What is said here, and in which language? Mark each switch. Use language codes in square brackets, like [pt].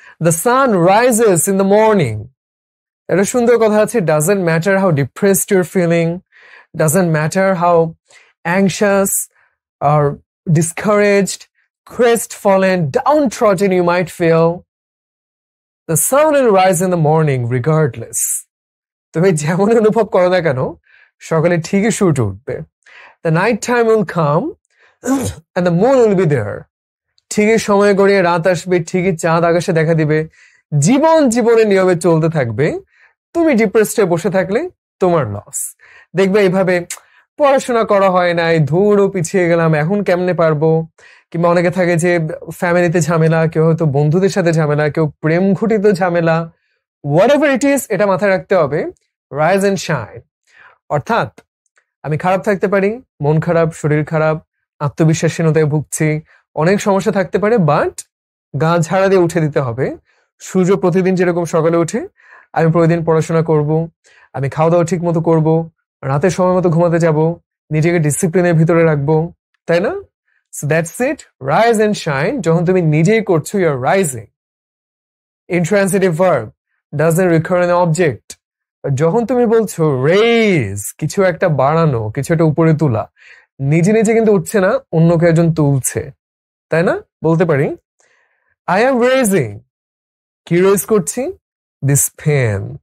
[en] The sun rises in the morning. [bn] একটা সুন্দর কথা আছে, [en] Doesn't matter how depressed you're feeling, doesn't matter how anxious আর discouraged, crestfallen, downtrodden you might feel, the sun will rise in the morning regardless. [bn] তুমি যেমন অনুভব করো না কেন, সকালে ঠিকই সূর্য উঠবে। [en] The night time will come and the moon will be there. [bn] ঠিকই সময় গড়িয়ে রাত আসবে, ঠিকই চাঁদ আকাশে দেখা দিবে। জীবন জীবনের নিয়মে চলতে থাকবে। তুমি ডিপ্রেসড হয়ে বসে থাকলে তোমার লস। দেখবে এইভাবে পড়াশোনা করা হয় নাই, ধুরও পিছিয়ে গেলাম, এখন কেমনে পারবো? কিংবা অনেকে থাকে যে ফ্যামিলিতে ঝামেলা, কেউ হয়তো বন্ধুদের সাথে ঝামেলা, কেউ প্রেম ঘটিত ঝামেলা, [en] whatever it is, [bn] এটা মাথায় রাখতে হবে, [en] Rise and shine. [bn] অর্থাৎ আমি খারাপ থাকতে পারি, মন খারাপ, শরীর খারাপ, আত্মবিশ্বাসহীনতায় ভুগছি, অনেক সমস্যা থাকতে পারে, বাট গা ঝাড়া দিয়ে উঠে দিতে হবে। সূর্য প্রতিদিন যেরকম সকালে উঠে, আমি প্রতিদিন পড়াশোনা করব, আমি খাওয়া দাওয়া ঠিক মতো করবো, রাতে সময় মতো ঘুমাতে যাব, নিজেকে ডিসিপ্লিনের ভিতরে রাখবো, তাই না? [en] So that's it, rise and shine. [bn] যখন তুমি নিজেই করছো, [en] you're rising. Intransitive verb doesn't recur an object. [bn] যখন তুমি বলছো raise, কিছু একটা বাড়ানো, কিছু একটা উপরে তোলা, নিজে নিজে কিন্তু উঠছে না, অন্য কেউ একজন তুলছে, তাই না? বলতে পারি [en] I am raising, [bn] কি রেজ করছি? [en] This pen.